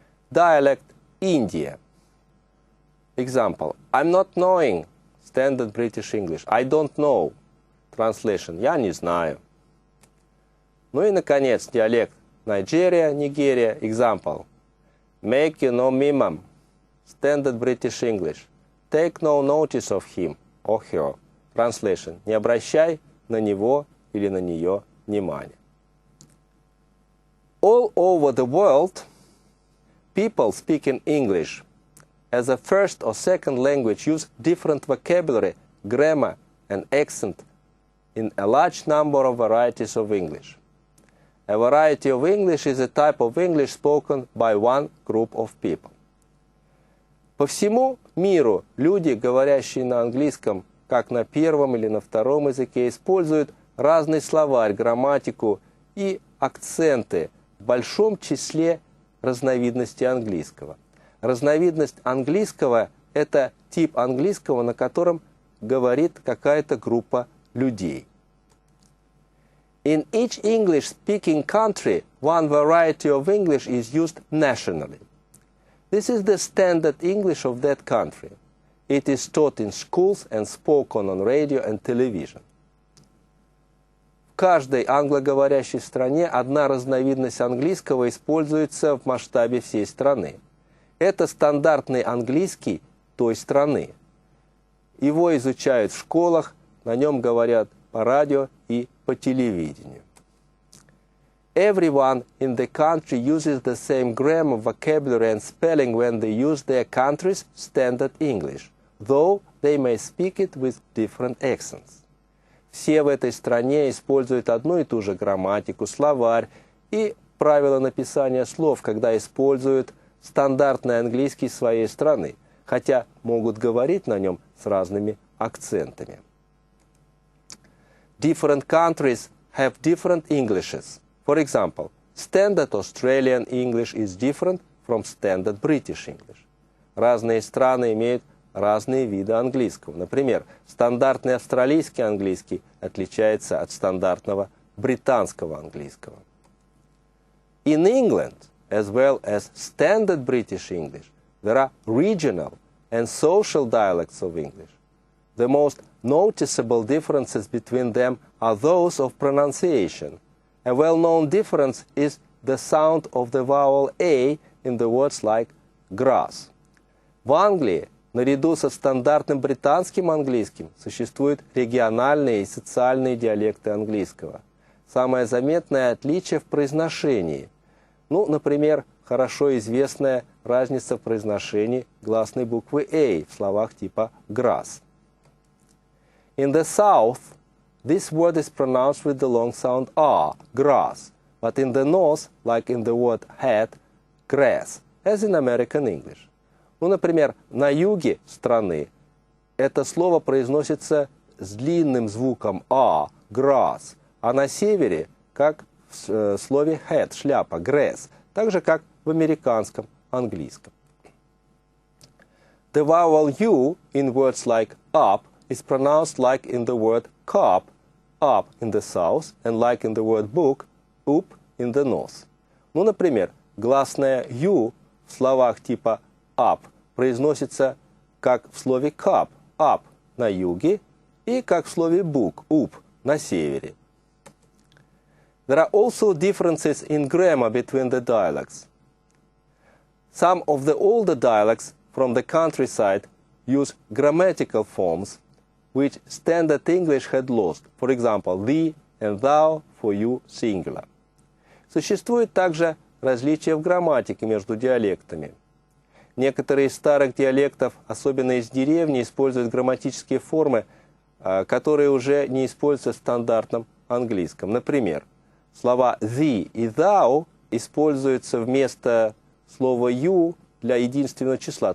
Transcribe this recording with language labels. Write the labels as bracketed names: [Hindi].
[English] Dialect India. Example. I'm not knowing. Standard British English. I don't know. Translation. [Russian] Я не знаю. [English] Ну и, наконец, диалект Nigeria, [Russian] Нигерия. [English] Example. Make you no mimam. Standard British English. Take no notice of him or her. Translation. [Russian] Не обращай на него или на нее внимания. [English] All over the world, people speaking English as a first or second language use different vocabulary, grammar, and accent in a large number of varieties of English. A variety of English is a type of English spoken by one group of people. [Russian] По всему миру люди, говорящие на английском, как на первом или на втором языке, используют разный словарь, грамматику и акценты в большом числе разновидностей английского. Разновидность английского – это тип английского, на котором говорит какая-то группа людей. [English] In each English-speaking country, one variety of English is used nationally. This is the standard English of that country. It is taught in schools and spoken on radio and television. [Russian] В каждой англоговорящей стране одна разновидность английского используется в масштабе всей страны. Это стандартный английский той страны. Его изучают в школах, на нем говорят по радио и по телевидению. [English] Everyone in the country uses the same grammar, vocabulary and spelling when they use their country's standard English. though they may speak it with different accents. [Russian] Все в этой стране используют одну и ту же грамматику, словарь и правила написания слов, когда используют стандартный английский своей страны, хотя могут говорить на нем с разными акцентами. [English] Different countries have different Englishes. For example, standard Australian English is different from standard British English. [Russian] Разные страны имеют разные виды английского. Например, стандартный австралийский английский отличается от стандартного британского английского. [English] In England, as well as standard British English, there are regional and social dialects of English. The most noticeable differences between them are those of pronunciation. A well-known difference is the sound of the vowel A in the words like grass. [Russian] В Англии, наряду со стандартным британским английским, существуют региональные и социальные диалекты английского. Самое заметное отличие в произношении. Например, хорошо известная разница в произношении гласной буквы A в словах типа grass. [English] In the South, this word is pronounced with the long sound R, grass, but in the North, like in the word hat, grass, as in American English. [Russian] Например, на юге страны это слово произносится с длинным звуком А, grass, а на севере, как в слове hat, шляпа, grass, так же, как в американском английском. [English] The vowel U in words like up is pronounced like in the word cup, up in the south, and like in the word book, up in the north. [Russian] Например, гласная U в словах типа up произносится как в слове cup, up на юге, и как в слове book, up на севере. [English] There are also differences in grammar between the dialects. Some of the older dialects from the countryside use grammatical forms which standard English had lost. For example, thee and thou for you singular. [Russian] Существует также различия в грамматике между диалектами. Некоторые из старых диалектов, особенно из деревни, используют грамматические формы, которые уже не используются в стандартном английском. Например, слова thee и thou используются вместо слова you для единственного числа.